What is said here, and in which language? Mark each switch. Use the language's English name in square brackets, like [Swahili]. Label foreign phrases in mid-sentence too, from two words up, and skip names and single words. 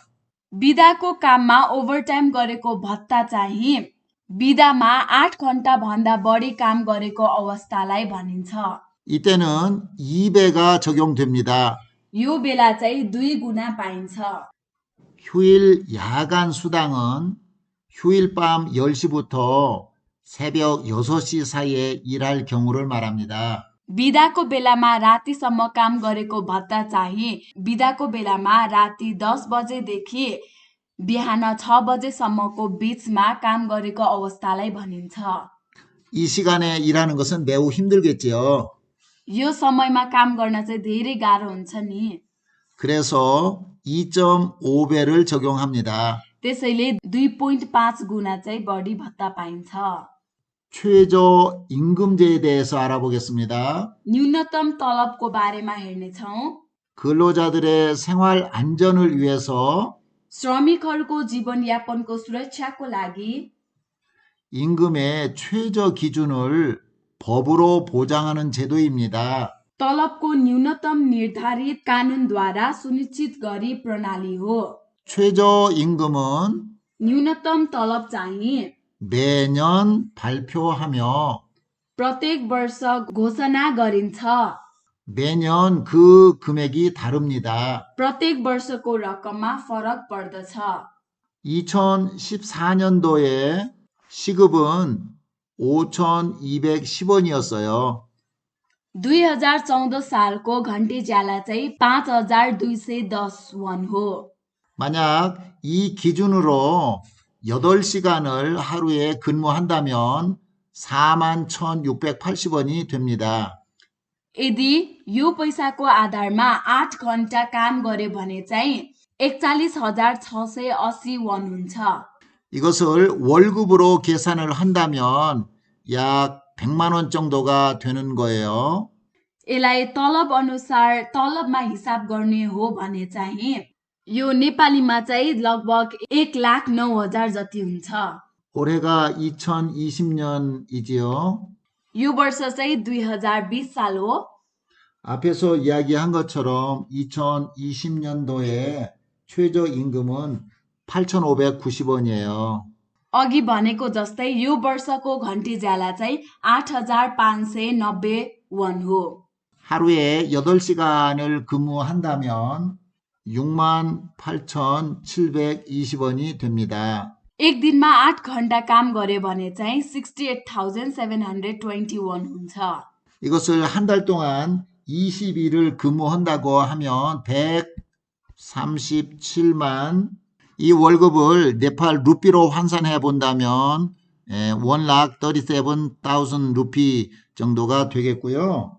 [Nepali] बिदाको काममा ओभरटाइम गरेको भत्ता चाहिँ बिदामा 8 घण्टा भन्दा बढी काम गरेको अवस्थालाई भनिन्छ। [Korean] 이때는 2배가 적용됩니다. [Nepali] यो बेला चाहिँ 2 गुणा पाइन्छ। [Korean] 휴일 야간 수당은 휴일 밤 10시부터 새벽 6시 사이에 일할 경우를 말합니다. [Nepali] बिदाको बेलामा रातिसम्म काम गरेको भत्ता चाहिँ बिदाको बेलामा राति 10 बजेदेखि बिहान 6 बजेसम्मको बीचमा काम गरेको अवस्थालाई भनिन्छ। [Korean] 이 시간에 일하는 것은 매우 힘들겠지요. [Nepali] यो समयमा काम गर्न चाहिँ धेरै गाह्रो हुन्छ नि। [Korean] 그래서 2.5배를 적용합니다. [Nepali] त्यसैले 2.5 गुणा चाहिँ बढी भत्ता पाइन्छ। [Korean] 최저 임금제에 대해서 알아보겠습니다. [Nepali] न्यूनतम तलबको बारेमा हेर्नेछौँ। [Korean] 근로자들의 생활 안전을 위해서 [Nepali] श्रमिकहरूको जीवनयापनको सुरक्षाको लागि [Korean] 임금의 최저 기준을 법으로 보장하는 제도입니다. [Nepali] तलबको न्यूनतम निर्धारित कानुनद्वारा सुनिश्चित गरी प्रणाली हो। [Korean] 최저 임금은 [Nepali] न्यूनतम तलब चाहिँ [Korean] 매년 발표하며 [Nepali] प्रत्येक वर्ष घोषणा गरिन्छ। [Korean] 매년 그 금액이 다릅니다. [Nepali] प्रत्येक वर्षको रकममा फरक पर्दछ। [Korean] 2014년도에 시급은 5,210원이었어요. [Nepali] 2014 सालको घण्टे ज्याला चाहिँ 5210 वन हो। [Korean] 만약 이 기준으로 8시간을 하루에 근무한다면 41,680원이 됩니다. [Nepali] यदि यो पैसाको आधारमा 8 घण्टा काम गरे भने चाहिँ 41,680 वन हुन्छ। [Korean] 이것을 월급으로 계산을 한다면 약 100만 원 정도가 되는 거예요. [Nepali] यसलाई तलब अनुसार तलबमा हिसाब गर्ने हो भने चाहिँ यो नेपालीमा चाहिँ लगभग 1,09,000 जति हुन्छ। [Korean] 올해가 2020년이지요. [Nepali] यो वर्ष चाहिँ 2020 साल हो। [Korean] 앞에서 이야기한 것처럼 2020년도에 최저임금은 8,590원이에요. [Nepali] अघि भनेको जस्तै यो वर्षको घण्टे ज्याला चाहिँ 8,590 वन हो। [Korean] 하루에 8시간을 근무한다면 68,720원이 됩니다. [Nepali] एक दिनमा 8 घण्टा काम गरे भने चाहिँ 68,721 हुन्छ। [Korean] 이것을 한 달 동안 20일을 근무한다고 하면 137만, 이 월급을 네팔 루피로 환산해 본다면 1,37,000 루피 정도가 되겠고요.